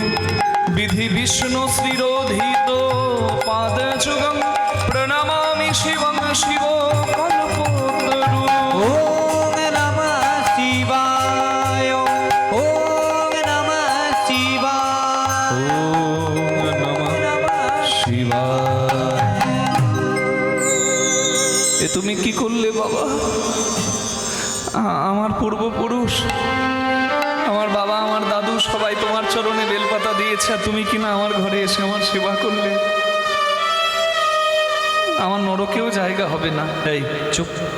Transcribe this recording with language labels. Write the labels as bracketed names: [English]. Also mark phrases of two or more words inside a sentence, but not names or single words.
[Sanskrit] विधि विष्णु श्रीरोधित पाद जुगम प्रणमामि शिवं शिवो कल्पतरु। ওম নমঃ শিবায়। ওম নমঃ শিবায়। ওম নমঃ শিবায়। [Bangla] এ তুমি কি করলে বাবা? আমার পূর্বপুরুষ, আমার বাবা, আমার দাদু সবাই তোমার চরণে বেলপাতা দিয়েছে, আর তুমি কিনা আমার ঘরে এসে আমার সেবা করলে। আমার নরকেও জায়গা হবে না। এই চুপ।